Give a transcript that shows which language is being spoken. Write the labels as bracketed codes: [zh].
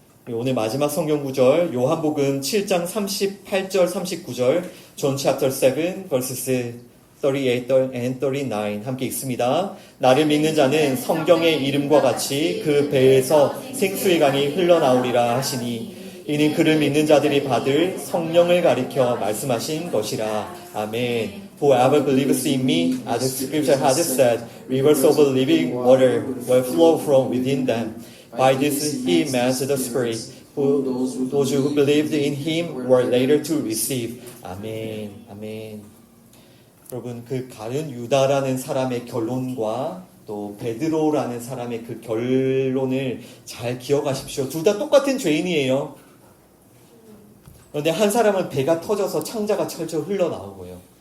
[ko] 오늘 마지막 성경 구절 요한복음 7장 38절 39절 [en] John chapter 7 verses 38 and 39 [ko] 함께 읽습니다. 나를 믿는 자는 성경의 이름과 같이 그 배에서 생수의 강이 흘러나오리라 하시니 이는 그를 믿는 자들이 받을 성령을 가리켜 말씀하신 것이라. 아멘. [en] Whoever believes in me, as the scripture has said, rivers of living water will flow from within them. By this he meant the Spirit, who those who believed in him were later to receive. [ko] 아멘. 아멘. 여러분, 그 가룟 유다라는 사람의 결론과 또 베드로라는 사람의 그 결론을 잘 기억하십시오. 둘 다 똑같은 죄인이에요. 그런데 한 사람은 배가 터져서 창자가 철철 흘러나오고요.